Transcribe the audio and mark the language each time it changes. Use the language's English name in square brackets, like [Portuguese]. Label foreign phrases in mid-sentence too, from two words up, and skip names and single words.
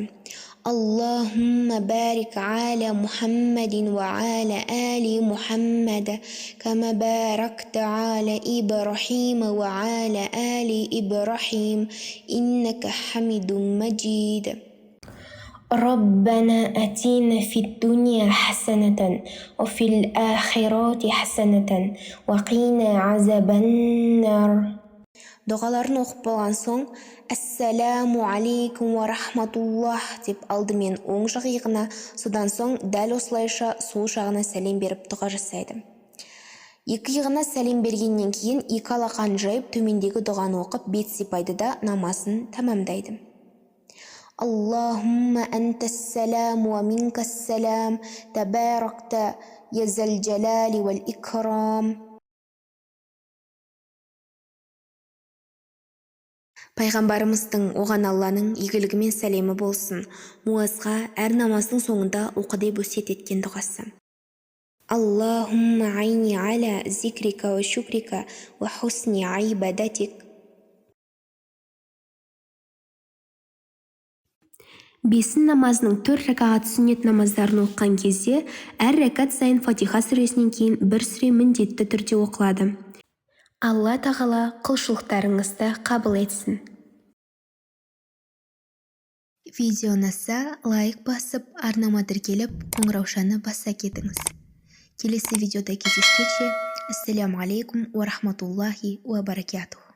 [Arabic] اللهم بارك على محمد وعلى آل محمد كما باركت على إبراهيم وعلى آل إبراهيم إنك حميد مجيد. ربنا آتنا في الدنيا حسنة وفي الآخرة حسنة وقنا عذاب النار. [Kazakh] Дұғаларын оқып болған соң, [Arabic] «السلام عليكم ورحمة الله» [Kazakh] деп алдымен оң жақ иығына, содан соң дәл осылайша сол жағына сәлем беріп дұға жасайды. Екі иығына сәлем бергеннен кейін екі алақанын жайып төмендегі дұғаны оқып бет сипайды да намазын тамамдайды. [Arabic] اللهم أنت السلام ومنك السلام تباركت يا ذا الجلال والإكرام. [Kazakh] Пайғамбарымыздың оған Алланың игілігі мен сәлемі болсын. Муазға әр намаздың соңында оқы деп өсиет еткен дұғасы. [Arabic] اللهم أعني على ذكرك وشكرك وحسن عبادتك. [Kazakh] Бесін намазының 4 ракағат сүннет намаздарын оққан кезде әр ракат сайын Фатиха сүресінен кейін бір сүре міндетті түрде оқылады. Алла тағала құлшылықтарыңызды қабыл етсін. Видео ұнаса, лайк басып, арнама тіркеліп, қоңыраушаны баса кетіңіз. Келесі видеода кездескенше, [Arabic] السلام عليكم ورحمة الله وبركاته.